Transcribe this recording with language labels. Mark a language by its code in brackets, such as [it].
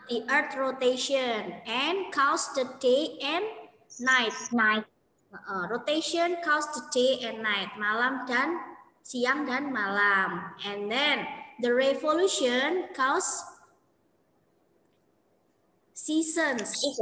[en] The Earth rotation and counts the day and night. Rotation counts the day and night. [id] Malam dan siang dan malam. [en] And then the revolution counts seasons.